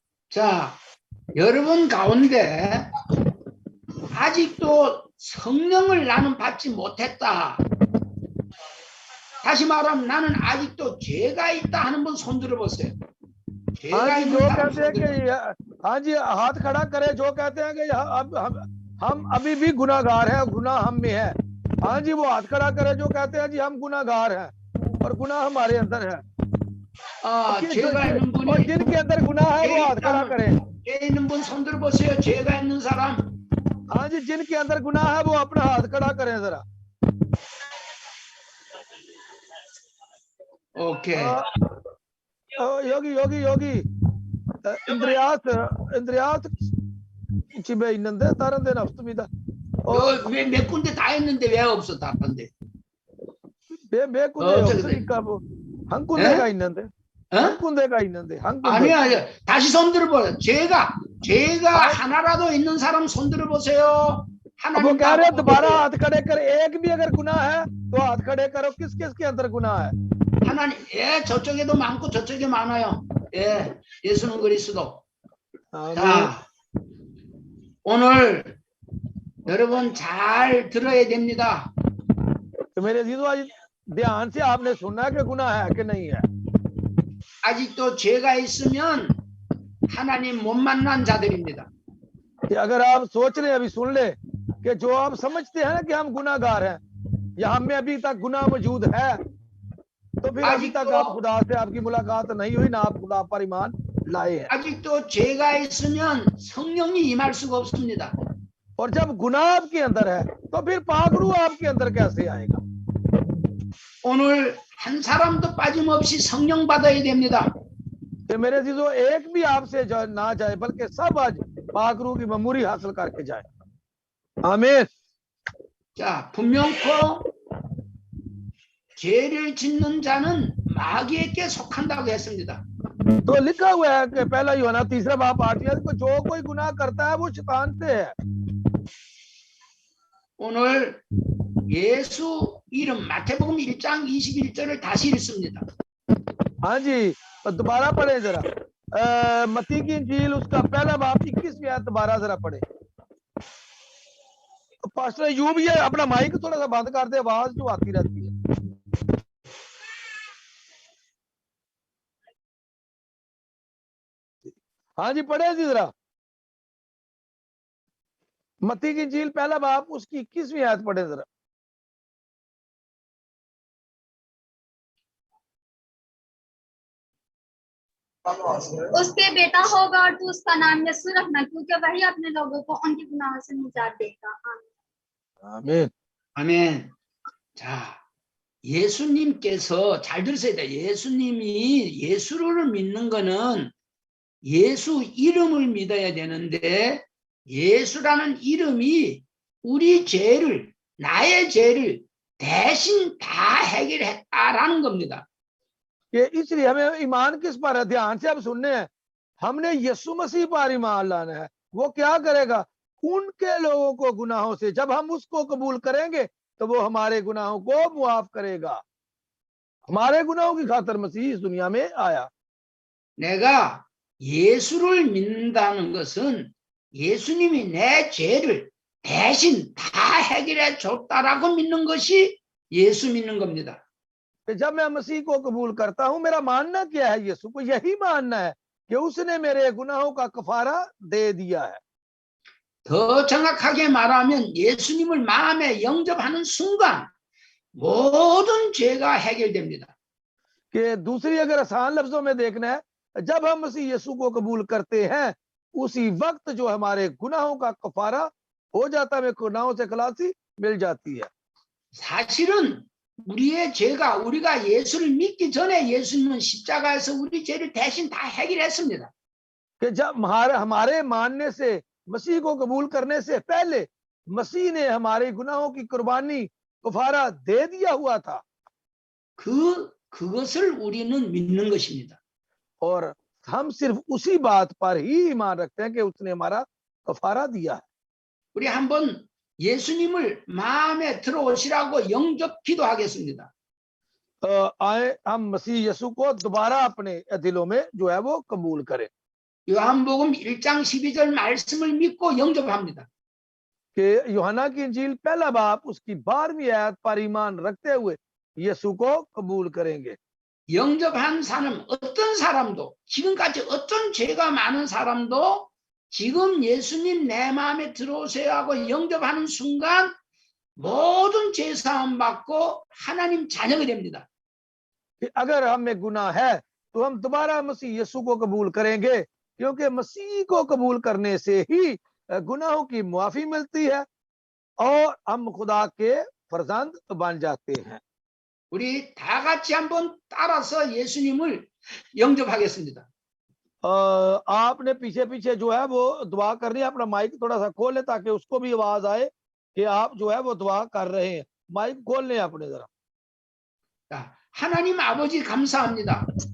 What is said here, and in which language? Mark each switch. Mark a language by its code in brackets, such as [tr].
[ko] 자, 여러분 가운데 아직도 성령을 나는 받지 못했다. 다시 말하면 나는 아직도 죄가 있다 하는 분 손 들어보세요. [hi] हाँ जी, जो कहते हैं कि हाँ जी हाथ खड़ा करे, जो कहते हैं कि हम अभी भी गुनाहगार हैं, गुनाह हम में है। हाँ जी, वो हाथ खड़ा करे जो कहते हैं जी हम गुनाहगार हैं और गुनाह हमारे अंदर है। [ko] 죄가 있는 분이 [hi] और जिनके अंदर गुनाह है वो हाथ खड़ा करे। [ko] 죄 있는 분 손 들어보세요. 죄가 있는 사람. [hi] हाँ जी, जिनके अंदर गुनाह है वो अपना हाथ खड़ा करें जरा। [ko] 오케이. योगी 인드리아스 집에 있는데 다른 데는 없습니다. 몇 군데 다 있는데 왜 없어 다른데? 몇 군데 없으니까 뭐 한 군데가 있는데. 한 군데가 있는데 한 군데. 아니야. 다시 손 들어보세요. 죄가 하나라도 있는 사람 손 들어보세요. [hi] वो कह रहे दोबारा हाथ खड़े कर, एक भी अगर गुनाह है तो हाथ खड़े करो। किस किस के अंदर गुनाह है? [ko] 하나님, 저쪽에도 많고 저쪽에 많아요. 예수는 그리스도. 자, 오늘 여러분 잘 들어야 됩니다. [hi] तो मेरे अजीजों आज ध्यान से आपने सुनना है कि गुनाह है कि नहीं है। [ko] 아직도 죄가 있으면 하나님 못 만난 자들입니다. [hi] अगर आप सोच रहे अभी सुन ले कि जो आप समझते हैं कि हम गुनाहगार हैं या हम में अभी तक गुनाह मौजूद है, तो फिर अभी तक आप खुदा से आपकी मुलाकात नहीं हुई, ना आप खुदा पर ईमान लाए हैं। [ko] 아직도 죄가 있으면 성령이 임할 수가 없습니다. [hi] और जब गुनाह आपके अंदर है तो फिर पाक रूह आपके अंदर कैसे आएगा? [ko] 오늘 한 사람도 빠짐없이 성령 받아야 됩니다. [hi] तो मेरे अजीजों एक भी आपसे ना जाए, बल्कि सब आज पाक रूह की ममूरी हासिल करके जाए। आमीन। [ko] 자, 분명코 죄를 짓는 자는 마귀에게 속한다고 했습니다. [hi] तो लिखा हुआ है कि पहला यूहन्ना 3 बाब 8 को जो कोई गुनाह करता है वो शैतान से है। [ko] 오늘 예수 이름 마태복음 1장 21절을 다시 읽습니다. [hi] हाँ जी, दोबारा पढ़े जरा। मत्ती की इंजील उसका पहला बाब 21वीं आयत दोबारा जरा पढ़े। पास्टर अयूब ये अपना माइक थोड़ा सा बंद कर दे, आवाज जो आती रहती है। हाँ जी, पढ़े जी जरा। मत्ती की इंजील पहला बाब उसकी 21वीं आयत पढ़े जरा। उसके बेटा होगा और तू उसका नाम यीशु रखना, क्योंकि वही अपने लोगों को उनके गुनाहों से निजात देगा। आमीन। [ko] 아멘. 자, 예수님께서 잘 들으셔야 돼요. 예수님이 예수를 믿는 거는 예수 이름을 믿어야 되는데 예수라는 이름이 우리 죄를, 나의 죄를 대신 다 해결했다라는 겁니다. [hi] कि इसलिए हमें ईमान किस पर है? ध्यान से अब सुनने हैं। हमने यीशु मसीह पर ईमान लाना है। वो क्या करेगा? उनके लोगों को गुनाहों से, जब हम उसको कबूल करेंगे तो वो हमारे गुनाहों को मुआफ करेगा। हमारे गुनाहों की खातिर मसीह इस दुनिया में आया। [ko] 내가 예수를 믿는다는 것은 예수님이 내 죄를 대신 다 해결해 줬다라고 믿는 것이 예수 믿는 겁니다. [hi] जब मैं मसीह को कबूल करता हूं, मेरा मानना क्या है? यीशु को यही मानना है कि उसने मेरे गुनाहों का कफारा दे दिया है। [ko] 더 정확하게 말하면 예수님을 마음에 영접하는 순간 모든 죄가 해결됩니다. [hi] कि दूसरी अगर आसान लफ्जों में देखना है, जब हम मसीह यीशु को कबूल करते हैं उसी वक्त जो हमारे गुनाहों का कफारा हो जाता है, हमें गुनाहों से खलासी मिल जाती है। [ko] 사실은 우리의 죄가 우리가 예수를 믿기 전에 예수님은 십자가에서 우리 죄를 대신 다 해결했습니다. [hi] कि जब हमारे मानने से, मसीह को कबूल करने से पहले मसीह ने हमारे गुनाहों की कुर्बानी कफारा दे दिया हुआ था, [ko] 그것을 우리는 믿는 것입니다. [hi] और हम सिर्फ उसी बात पर ही ईमान रखते हैं कि उसने हमारा कफारा दिया है। [ko] 우리 한번 예수님을 마음에 들어오시라고 영접 기도하겠습니다. [hi] आए हम मसीह यीशु को दोबारा अपने दिलों में जो है वो कबूल करें। [ko] 요한복음 1장 12절 말씀을 믿고 영접합니다. [hi] कि यूहन्ना की इंजील पहला बाब उसकी 12वीं आयत पर ईमान रखते हुए यीशु को कबूल करेंगे। [ko] 영접한 사람, 어떤 사람도, 지금까지 어떤 죄가 많은 사람도 지금 예수님 내 마음에 들어오세요 하고 영접하는 순간 모든 죄 사함 받고 하나님 자녀가 됩니다. [hi] कि अगर हम में गुनाह है तो हम दोबारा मसीह यीशु को कबूल करेंगे, क्योंकि मसीह को कबूल करने से ही गुनाहों की माफी मिलती है और हम खुदा के फर्जंद बन जाते हैं। [ko] 우리 다 같이 한번 따라서 예수님을 영접하겠습니다. [hi] आपने पीछे पीछे जो है वो दुआ करनी है। अपना माइक थोड़ा सा खोल ले ताकि उसको भी आवाज आए कि आप जो है वो दुआ कर रहे हैं। माइक खोल लें अपने जरा। [ko] 자, 하나님 아버지 감사합니다.